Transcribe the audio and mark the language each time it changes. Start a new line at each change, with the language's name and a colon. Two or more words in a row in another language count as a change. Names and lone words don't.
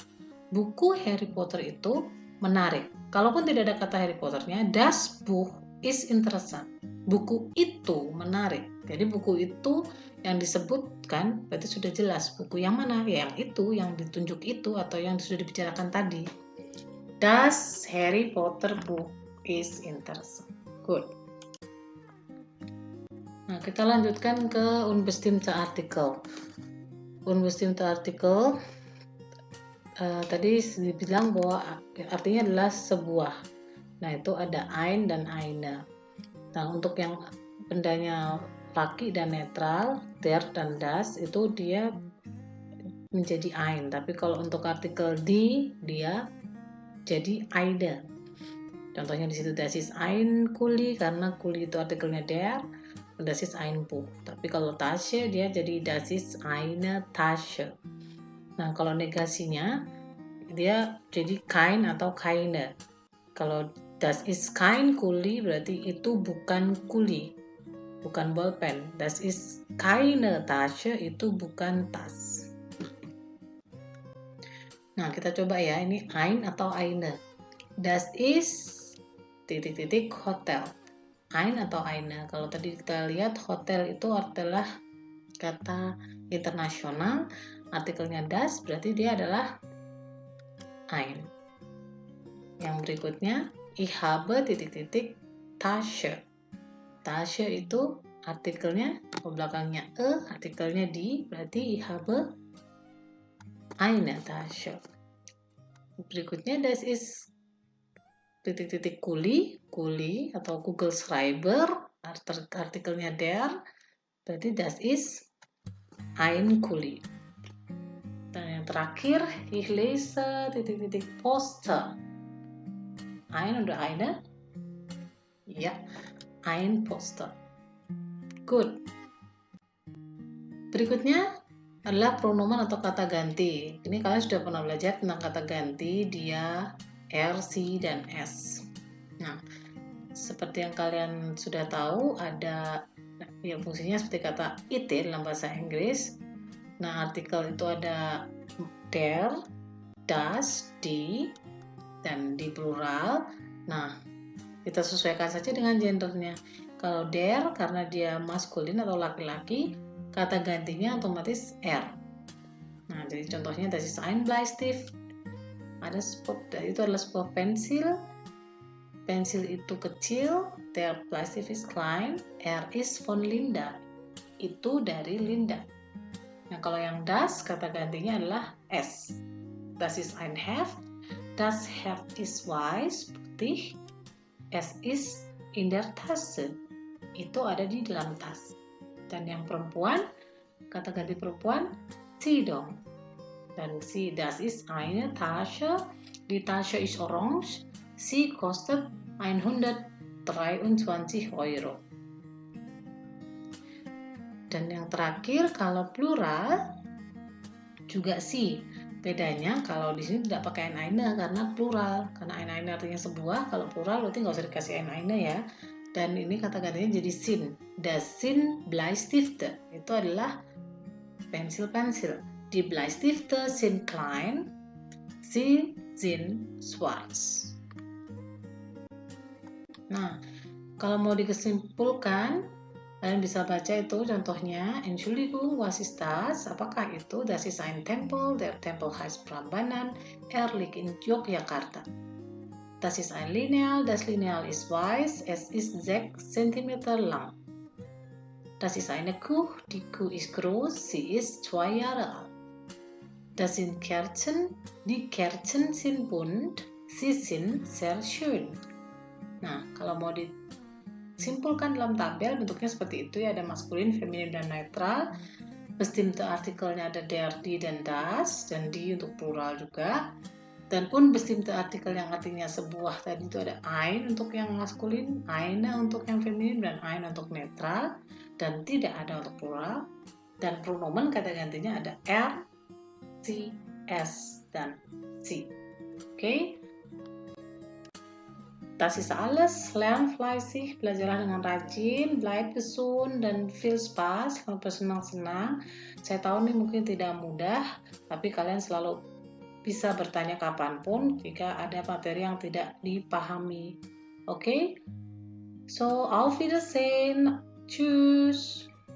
Indonesian: Buku Harry Potter itu menarik. Kalaupun tidak ada kata Harry Potternya,
German: das Buch ist interessant.
Indonesian: Buku itu menarik. Jadi buku itu yang disebutkan berarti sudah jelas. Buku yang mana? Ya, yang itu, yang ditunjuk itu, atau yang sudah dibicarakan tadi.
German: Das Harry Potter
English: Book is
German: interessant. Good.
Indonesian: Nah, kita lanjutkan ke
German: unbestimmte artikel. Unbestimmte artikel
Indonesian: tadi dibilang bahwa artinya adalah sebuah. Nah, itu ada ein dan eine. Nah, untuk yang bendanya laki dan netral, der dan das, itu dia menjadi ein. Tapi kalau untuk artikel die, dia jadi eine. Contohnya di situ
German: das ist ein Kuli,
Indonesian: karena Kuli itu artikelnya der,
German: das ist ein Buch.
Indonesian: Tapi kalau Tasche dia jadi
German: das ist eine Tasche.
Indonesian: Nah, kalau negasinya dia jadi kein atau keine. Kalau
German: das ist kein Kuli
Indonesian: berarti itu bukan kuli, bukan bolpen.
German: Das ist keine Tasche
Indonesian: itu bukan tas. Nah, kita coba ya, ini ein atau eine.
German: Das ist
Indonesian: titik-titik
German: hotel.
Indonesian: Ein atau eine. Kalau tadi kita lihat hotel itu adalah kata internasional, artikelnya das berarti dia adalah ein. Yang berikutnya,
German: ich habe
Indonesian: titik-titik
German: Tasche.
Indonesian: Tasche itu artikelnya belakangnya artikelnya di, berarti
German: ich habe eine Tasche.
Indonesian: Berikutnya,
German: das ist
Indonesian: titik-titik Kuli atau
German: Google Schreiber,
Indonesian: artikelnya der, berarti
German: das ist ein Kuli.
Indonesian: Dan yang terakhir,
German: ich lese
Indonesian: titik-titik
German: Poster. Ein oder eine? Ya, ein Poster.
Indonesian: Good. Berikutnya adalah pronomen atau kata ganti. Ini kalian sudah pernah belajar tentang kata ganti, dia, er, sie, dan es. Nah, seperti yang kalian sudah tahu, ada ya fungsinya seperti kata it dalam bahasa Inggris. Nah, artikel itu ada
German: der, das, die,
Indonesian: dan di plural. Nah, kita sesuaikan saja dengan gendernya. Kalau der karena dia maskulin atau laki-laki, kata gantinya otomatis er. Nah, jadi contohnya
German: das ist ein Bleistift.
Indonesian: Itu adalah sebuah pensil. Pensil itu kecil,
German: der Bleistift ist klein, er ist von Linda.
Indonesian: Itu dari Linda. Nah, kalau yang das, kata gantinya adalah es.
German: Das ist ein Heft. Das Heft ist weiß, putih. Es ist in der Tasche.
Indonesian: Itu ada di dalam tas. Dan yang perempuan, kata ganti perempuan, sie dong.
German: Dan sie, das ist eine Tasche. Die Tasche ist orange. Sie kostet 123 Euro.
Indonesian: Dan yang terakhir, kalau plural juga si. Bedanya kalau di sini tidak pakai eine karena plural. Karena eine artinya sebuah, kalau plural berarti nggak usah dikasih eine ya. Dan ini kata gantinya jadi sin.
German: Das sind Bleistifte.
Indonesian: Itu adalah pensil-pensil.
German: Die Bleistifte sind klein. Sie sind schwarz.
Indonesian: Nah, kalau mau dikesimpulkan, kalian bisa baca itu contohnya,
German: Entschuldigung, was ist das?
Indonesian: Apakah itu?
German: Das ist ein Tempel, der Tempel heißt Prambanan, liegt in Yogyakarta. Das ist ein Lineal, das Lineal ist weiß, es ist 6 cm lang. Das ist eine Kuh, die Kuh ist groß, sie ist 2 Jahre alt. Das sind Kerzen, die Kerzen sind bunt, sie sind sehr schön.
Indonesian: Nah, kalau mau simpulkan dalam tabel bentuknya seperti itu ya, ada maskulin, feminin, dan netral. Bestimmte artikelnya ada
German: der, die,
Indonesian: dan das, dan die untuk plural juga. Dan
German: unbestimmte artikel
Indonesian: yang artinya sebuah tadi itu ada ein untuk yang maskulin, eine untuk yang feminin, dan ein untuk netral, dan tidak ada untuk plural. Dan pronomen kata gantinya ada
German: er, sie, es,
Indonesian: dan sie.
German: Oke? Das ist alles. Lern fleißig,
Indonesian: belajarlah dengan rajin,
German: bleib gesund, dan viel Spaß,
Indonesian: bersenang-senang. Saya tahu ini mungkin tidak mudah, tapi kalian selalu bisa bertanya kapanpun jika ada materi yang tidak dipahami. Oke?
German: So, auf Wiedersehen. Tschüss.